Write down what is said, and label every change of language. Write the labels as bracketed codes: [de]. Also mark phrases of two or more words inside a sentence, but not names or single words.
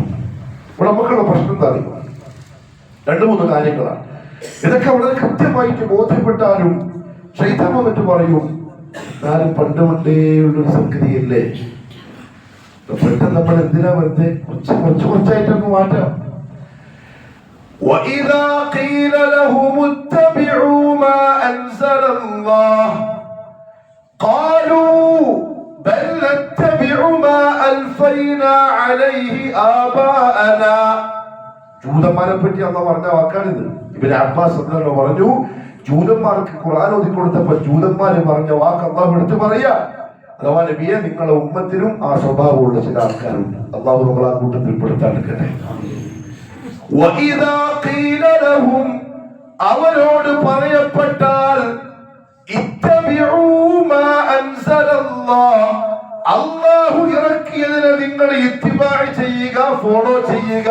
[ml] ഇവിടെ നമുക്കുള്ള പ്രശ്നം എന്താ അറിയുമോ? 2-3 കാര്യങ്ങളാണ്. ഇതൊക്കെ വളരെ കൃത്യമായിട്ട് ബോധ്യപ്പെട്ടാലും ശൈത്താൻ വന്നിട്ട് പറയും, എന്നാലും പണ്ട് ഉള്ളൊരു സംഗതിയല്ലേ, പെട്ടെന്ന് നമ്മൾ എന്തിനാ വെറുതെ കുറച്ചായിട്ടൊന്ന് മാറ്റാം. [ar] وَإِذَا قِيلَ لَهُمُ اتَّبِعُوا مَا أَنزَلَ اللَّهُ قَالُوا بَلْ نَتَّبِعُ مَا أَلْفَيْنَا عَلَيْهِ آبَاءَنَا. [ml] ജൂതന്മാരെ പറ്റി അള്ളാഹു പറഞ്ഞ വാക്കാണിത്. ഇബ്നു അബ്ബാസ് [ar] رضي الله عنه [ml] പറഞ്ഞു, ജൂതന്മാർക്ക് ഖുർആൻ ഓതി കൊടുത്തപ്പോൾ ജൂതന്മാര് പറഞ്ഞ വാക്ക് അള്ളാഹു എടുത്ത് പറയാ. അഥവാ നബിയെ, നിങ്ങളുടെ ഉമ്മത്തിലും ആ സ്വഭാവമുള്ള ചില ആൾക്കാരുണ്ട്. അള്ളാഹു നമ്മൾ ആ കൂട്ടത്തിൽ പെടുത്താണ്ടിരിക്കട്ടെ. അവരോട് പറയപ്പെട്ടാൽ അള്ളാഹു ഇറക്കിയതിനെ നിങ്ങൾ ഇത്തിബാഅ് ചെയ്യുക, ഫോളോ ചെയ്യുക.